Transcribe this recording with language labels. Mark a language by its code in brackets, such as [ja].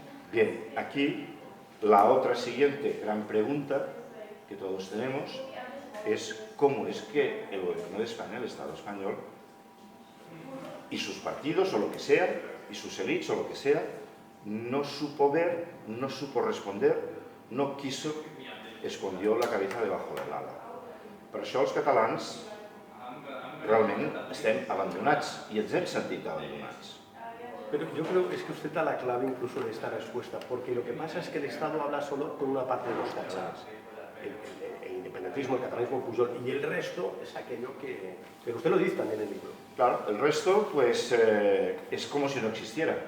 [es] Bien, aquí la otra siguiente gran pregunta que todos tenemos es cómo es que el gobierno de España, el Estado español, y sus partidos o lo que sea, y sus élites o lo que sea, no supo ver, no supo responder, no quiso, escondió la cabeza debajo del ala. [ca] Per això els catalans realment estem abandonats i ens hem sentit abandonats. [es] Pero yo creo que es que usted da la clave incluso de esta respuesta, porque lo que pasa es que el Estado habla solo con una parte de los catalanes. El independentismo, el catalanismo Pujol, y el resto es aquello que... Pero usted lo dice también en el libro. Claro, el resto pues es como si no existiera.